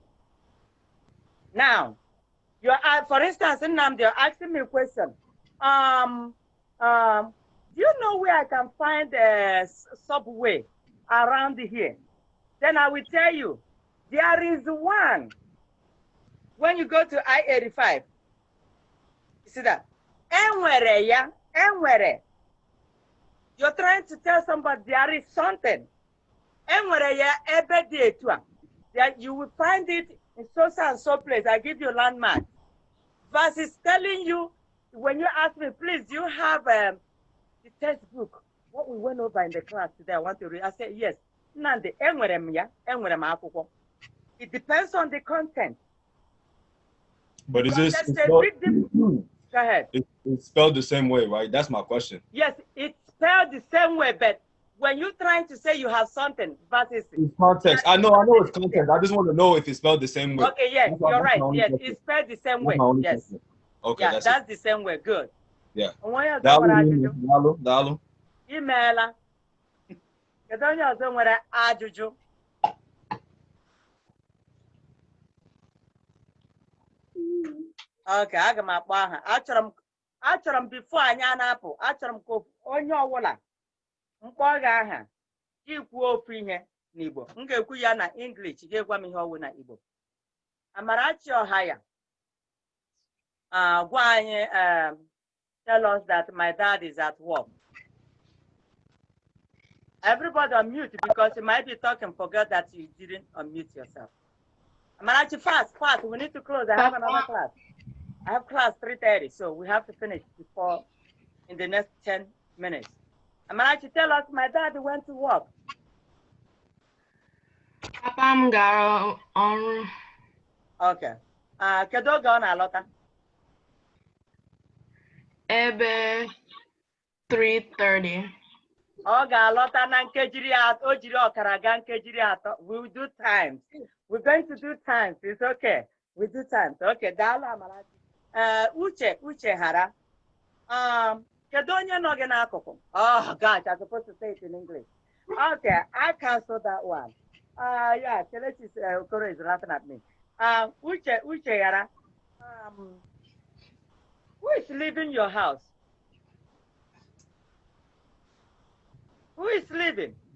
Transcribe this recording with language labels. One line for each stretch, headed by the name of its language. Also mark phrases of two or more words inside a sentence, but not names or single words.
English: Now, you're for instance, Nnamdi, you're asking me a question. Do you know where I can find a subway around here? Then I will tell you, there is one. When you go to I-85, you see that?
Igbo: Enwere ya, enwere.
English: You're trying to tell somebody there is something.
Igbo: Enwere ya ebe dị etu a.
English: That you will find it in so and so place. I give you a landmark. Versus telling you, when you ask me, please, do you have the textbook? What we went over in the class today, I want to read. I said, yes.
Igbo: Nande, enwere m ya, enwere m akwụkwọ.
English: It depends on the content. But is this Go ahead. It's spelled the same way, right? That's my question. Yes, it's spelled the same way, but when you're trying to say you have something, versus it's context. I know it's context. I just want to know if it's spelled the same way. Okay, yes, you're right. Yes, it's spelled the same way. Yes. Okay, yeah, that's the same way. Good. Yeah.
Igbo: Daalụ. Imeela. Kedu onye ọzọ nwere ajụjụ? Okay, aga m akpọ aha. Achọrọ m before anyị na-apụ, achọrọ m ka onye ọbụla mkpọ gị aha ikwu ofu ihe n'Igbo. M ga-ekwu ya na English, ga-egwa m ihe ọwụ na Igbo. Amarachi Ọhaya. Gwa anyị,
English: tell us that my dad is at work. Everybody unmute because you might be talking, forget that you didn't unmute yourself. Amarachi, fast. We need to close. I have another class. I have class 3:30, so we have to finish before in the next 10 minutes. Amarachi, tell us my dad went to work.
Igbo: Papa m gara ọrụ. Okay. Kedu oge ọ na-alọta? Ebe 3:30. Ọ ga-alọta na nkejiri atọ, o jiri ọkara gaa nkejiri atọ.
English: We will do times. We're going to do times. It's okay. We do times.
Igbo: Okay, daalụ Amarachi. Uche Hara. Kedu onye nọ gị n'akụkụ?
English: Oh gosh, I'm supposed to say it in English. Okay, I cancel that one. Yeah, Kelechi Okoro is laughing at me. Uche Hara. Who is leaving your house? Who is leaving?